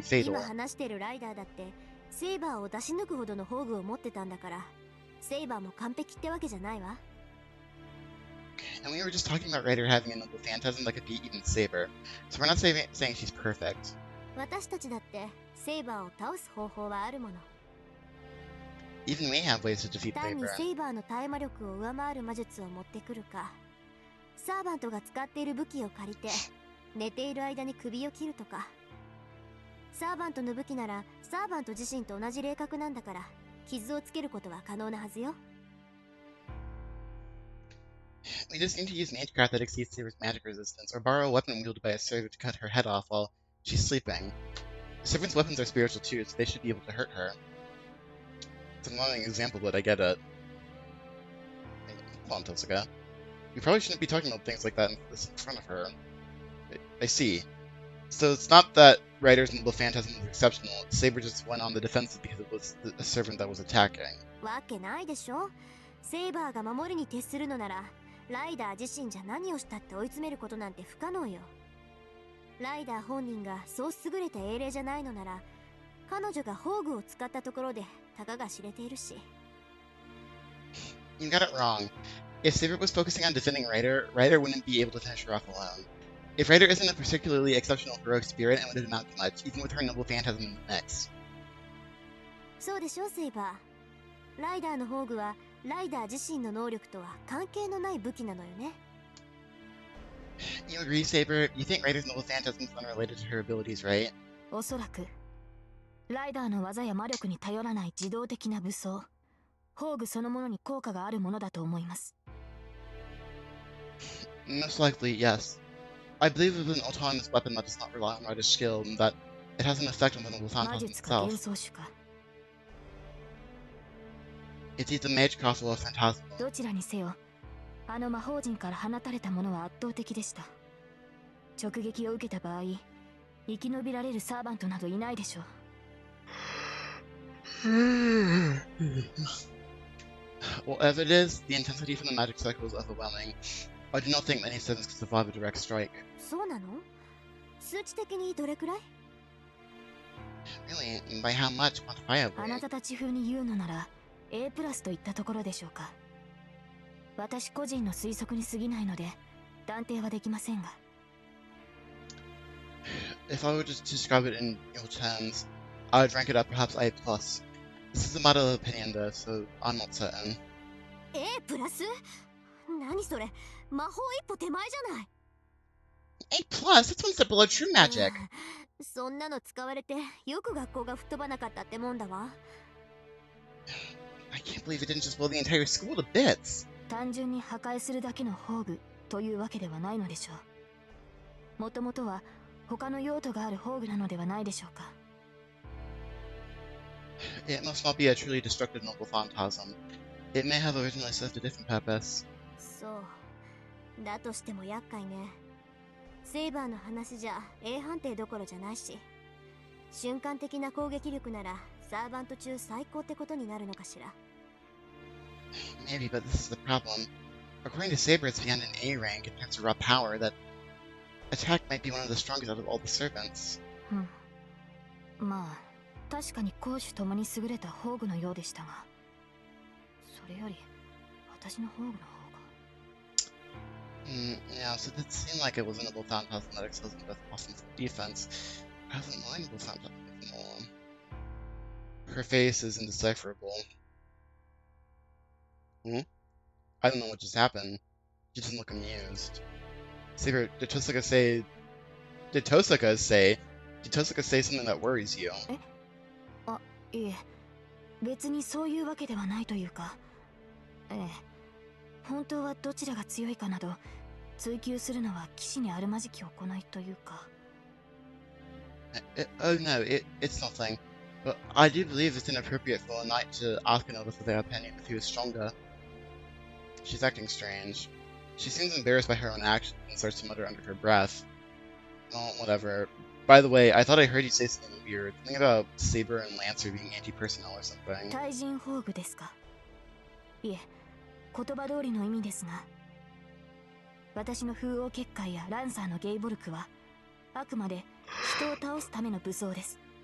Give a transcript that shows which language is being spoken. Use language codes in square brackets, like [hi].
[ja] 今 [en] fatal. [ja] 話してるライダーだってセイバーを出し抜くほどの宝具を持ってたんだから、セイバーも完璧ってわけじゃないわ。 [en] And we were just talking about Ryder having a noble phantasm that could beat even Saber, so we're not saying she's perfect. [ja] 私たちだってセイバーを倒す方法はあるもの。 [en] Even we have ways to defeat [ja] 単に [en] Saber. [ja] セイバーの耐魔力を上回る魔術を持ってくるか、サーバントが使っている武器を借りて寝ている間に首を切るとか。サーバントの武器ならサーバント自身と同じ霊格なんだから、傷をつけることは可能なはずよ。 [en] We just need to use Magecraft that exceeds Saber's magic resistance, or borrow a weapon wielded by a servant to cut her head off while she's sleeping. Servants' weapons are spiritual too, so they should be able to hurt her. It's an annoying example, but I get it. Hold on, Tosuka. We probably shouldn't be talking about things like that in front of her. I see. So it's not that Ryder's noble phantasm was exceptional, Saber just went on the defensive because it was a servant that was attacking. [ja] わけないでしょ。セイバーが守りに徹するのなら、ライダー自身じゃ何をしたって追い詰めることなんて不可能よ。ライダー本人がそう優れた英霊じゃないのなら、彼女が宝具を使ったところでたかが知れているし。 [en] You got it wrong. If Saber was focusing on defending Ryder, Ryder wouldn't be able to finish her off alone. If Ryder isn't a particularly exceptional heroic spirit, it wouldn't amount to much, even with her noble phantasm in the mix. [ja] そうでしょ、セイバー。ライダーの宝具はライダー自身の能力とは関係のない武器なのよね。 [en] You agree, Saber? You think Ryder's noble phantasm is unrelated to her abilities, right? [ja] おそらくライダーの技や魔力に頼らない自動的な武装、宝具そのものに効果があるものだと思います。 [en] Most likely, yes. I believe it was an autonomous weapon that does not rely on Ryder's skill, and that it has an effect on the noble phantasm [ja] 術か [en] itself. [ja] 幻想種か、 [en] It's either mage castle or phantasmal. [ja] どちらにせよ、あの魔法陣から放たれたものは圧倒的でした。直撃を受けた場合、生き延びられるサーバントなどいないでしょう。 [en] Whatever it is, the intensity from the magic cycle is overwhelming. I do not think many servants could survive a direct strike. [ja] そうなの？数値的にどれくらい？ [en] Really? And by how much? [ja] あな [en] Quantifiably? [ja] たたち風に言うのなら A プラスといったところでしょうか。私個人の推測に過ぎないので断定はできませんが。 [en] If I were to describe it in your terms, I would rank it up perhaps A+. This is a matter of opinion though, so I'm not certain. [ja] A プラス？何それ？魔法一歩手前じゃない。 [en] A+? That's one step below true magic! [ja] そんなの使われてよく学校が吹っ飛ばなかったってもんだわ。 [en] I can't believe it didn't just blow the entire school to bits! [ja] 単純に破壊するだけの宝具というわけではないのでしょう。もともとは他の用途がある宝具なのではないでしょうか。 [en] It must not be a truly destructive noble phantasm. It may have originally served a different purpose. [ja] そう。だとしても厄介ね。セイバーの話じゃ A 判定どころじゃないし、瞬間的な攻撃力ならサーバント中最高ってことになるのかしら。 [en] Maybe, but this is the problem. According to Saber, it's beyond an A rank in terms of raw power that attack might be one of the strongest out of all the servants. [ja] まあ確かに攻守ともに優れた宝具のようでしたが、それより私の宝具の方が。 [en] Yeah, so it did seem like it was a noble phantasm that excels in both offense and defense. I wasn't my noble phantasm more. Her face is indecipherable. I don't know what just happened. She doesn't look amused. Saber, did Tosaka say something that worries you? [ja] あ、いえ、別にそういうわけではないというか、本当はどちらが強いかなど追求するのは騎士にあるまじき行いというか。 [en] Oh no, it's nothing. But I do believe it's inappropriate for a knight to ask another for their opinion if he was stronger. She's acting strange. She seems embarrassed by her own actions and starts to mutter under her breath. Oh, whatever. By the way, I thought I heard you say something weird. Something about Saber and Lancer being anti-personnel or something. [ja] 対人宝具ですか。いえ、言葉通りの意味ですが、私の風王結界やランサーのゲイボルクはあくまで人を倒すための武装です。